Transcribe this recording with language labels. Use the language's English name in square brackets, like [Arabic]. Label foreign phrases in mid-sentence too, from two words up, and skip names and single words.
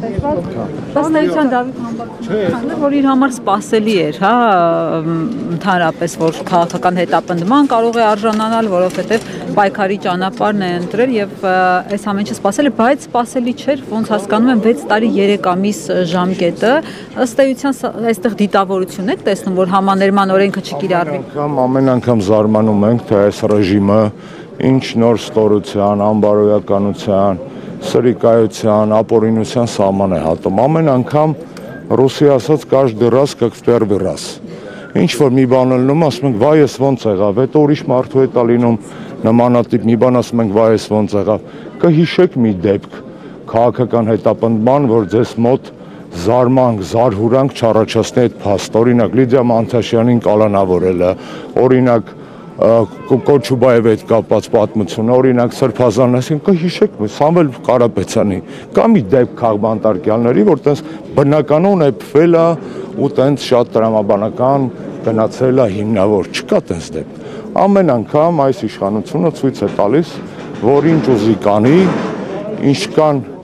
[Armenian] Ըստ էության Դավիթ Համբարձումյանը, որ իր համար սպասելի էր, հա, ընդհանրապես, որ քաղաքական հետապնդման կարող է արժանանալ, որովհետև պայքարի ճանապարհն է ընտրել եւ այս ամեն ինչը սպասել է, բայց սպասելի չէր, ոնց հասկանում եմ 6 տարի 3 ամիս ժամկետը, ըստ էության այստեղ դիտավորություն եք տեսնում, որ համաներման օրենքը չկիրառվի։ Ամեն անգամ զարմանում ենք, թե այս ռեժիմը ինչ նոր ստորության, անբարոյականության, սրիկայության, ապօրինության սահման է հատում։ Ամեն անգամ ռուսի ասած [Russian] каждый раз как в первый раз։ [Armenian] Ինչ որ մի բան լինում, ասում ենք, վայ, ես ոնց եղավ, հետո ուրիշ մարդու հետ է լինում նմանատիպ մի բան, ասում ենք, վայ, ես ոնց եղավ։ Կհիշեք մի դեպք քաղաքական հետապնդման, որ ձեզ մոտ զարմանք, զարհուրանք չառաջացնի այդ փաստ, օրինակ Լիդիա Մանթաշյանին կալանավորելը, օրինակ Կոչուբայևի հետ կապված պատմությունը, օրինակ Սրբազանասին, կհիշեք Սամվել Կարապետյանի, կա մի դեպք քաղբանտարկյալների, որ տենց բնականon էփվել է ու տենց շատ տրամաբանական գնացել է հիմնավոր, չկա տենց դեպք։ Ամեն անգամ այս իշխանությունը ցույց է տալիս, որ ինչ ուզի կանի, ինչ կան